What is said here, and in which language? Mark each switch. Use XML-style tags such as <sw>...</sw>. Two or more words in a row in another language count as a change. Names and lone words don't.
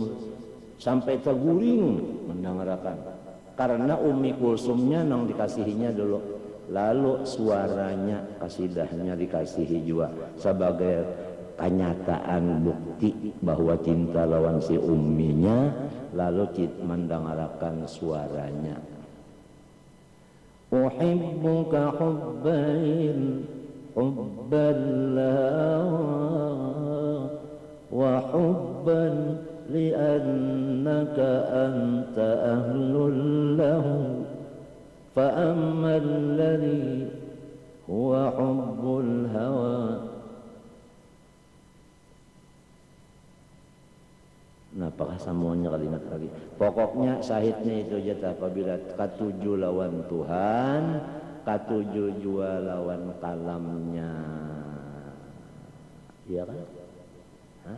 <bjn>Sampai taguring mendengarkan. Karena Umi Kulsumnya nang dikasihinya dulu. Lalu suaranya, kasidahnya dikasihi juga sebagai kenyataan bukti bahwa cinta lawan si umminya. Lalu mendengarkan suaranya.</bjn> <ar>أحبك حبين حبا وحبا لأنك أنت أهل له. فأما الذي هو حب الهوى.</ar> <bjn>Nah, apakah semuanya kalimat lagi? Pokoknya sahidnya itu aja. Apabila katuju lawan Tuhan, katuju jua lawan kalamnya. Iya kan? Hah?</bjn>